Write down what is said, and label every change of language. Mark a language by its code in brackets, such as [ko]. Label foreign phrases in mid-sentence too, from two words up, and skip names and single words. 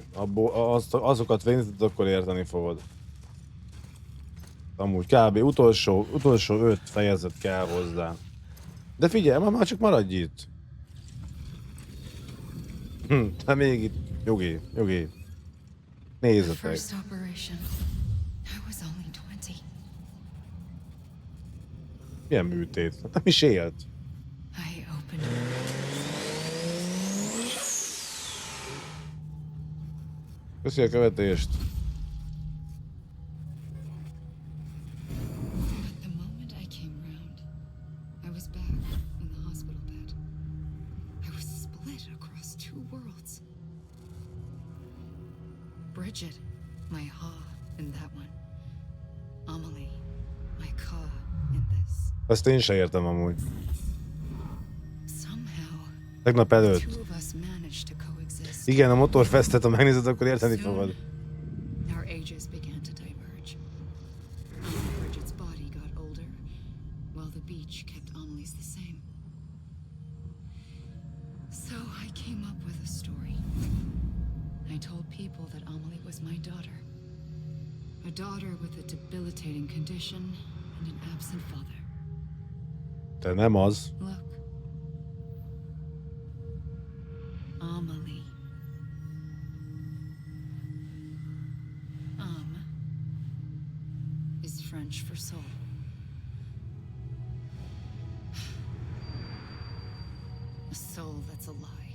[hu] Azokat végzett, akkor érteni fogod. Amúgy kb. utolsó 5 fejezet kell hozzá. De figyelj, már csak maradj itt. De még itt, nyugi. Nézzetek. [en] First operation. I was only 20. [hu] Milyen műtét? Hát nem is élt. [en] I opened [hu] Köszi a követést. [en] But the moment I came round, I was back in the hospital bed. I was split across 2 worlds. Bridget, my ha in that one. Amelie, my ka in this. [hu] Ezt én se értem amúgy. [en] Somehow, [hu] Tegnap [en] the [hu] előtt. [en] two of us managed to coexist. [hu] Igen, a motorfestet, ha megnézed, akkor érteni fogod. [en] Our ages began to diverge. Bridget's body got older, while the beach kept Amelie's the same. So I came up with a story. I told people that Amelie was my daughter. A daughter with a debilitating condition and an absent father. [hu] Te nem az. [en] Look. Amelie. Is French for soul. A soul that's a lie.